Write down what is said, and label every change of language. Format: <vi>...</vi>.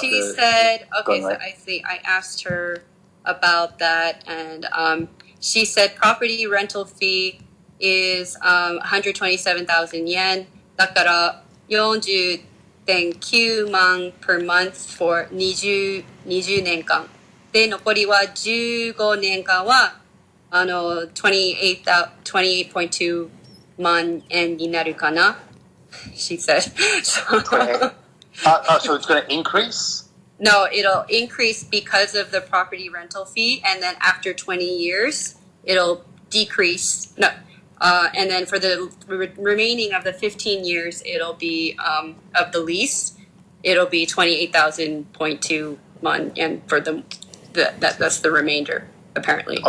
<en>She said, okay, so I asked her about that, and she said property rental fee is 127,000 yen.</en> <ja>だから40.9万</ja> <en>per month for</en> <ja>20年間。で、残りは15年間は28.2 万円になるかな。</ja> <en>She said. So it's going to increase? No, it'll increase because of the property rental fee, and then after 20 years, it'll decrease. No, and then for the remaining of the 15 years, it'll be of the lease, it'll be 28,000.2 man, and for that's the remainder apparently</en>